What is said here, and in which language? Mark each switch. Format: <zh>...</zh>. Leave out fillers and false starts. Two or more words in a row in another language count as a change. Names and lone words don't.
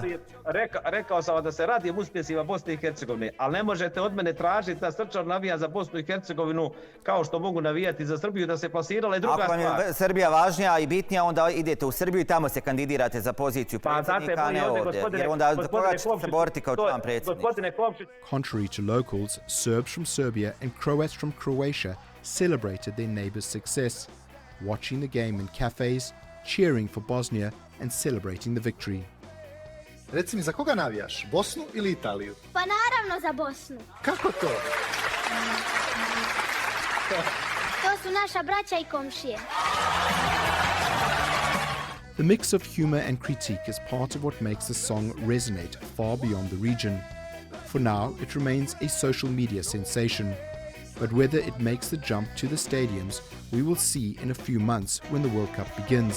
<bs>Rekao sam da se radim uspjesima Bosne i Hercegovine, ali ne možete od mene tražiti da srčano navijam za Bosnu i Hercegovinu kao što mogu navijati za Srbiju, da se plasirala i druga stvar. Ako vam je Srbija važnija i bitnija, onda idete u Srbiju i tamo se kandidirate za poziciju predsjednika, a ne ovdje. Jer onda za koga ćete se boriti kao član predsjedništva?</bs> <en>Contrary to locals, Serbs from Serbia and Croats from Croatia celebrated their neighbours' success, watching the game in cafes, cheering for Bosnia and celebrating the victory.</en> <bs>Reci mi, za koga navijaš? Bosnu ili Italiju? Pa naravno za Bosnu. Kako to? To su naša braća i komšije.</bs> <en>The mix of humour and critique is part of what makes the song resonate far beyond the region. For now, it remains a social media sensation. But whether it makes the jump to the stadiums, we will see in a few months when the World Cup begins.</en>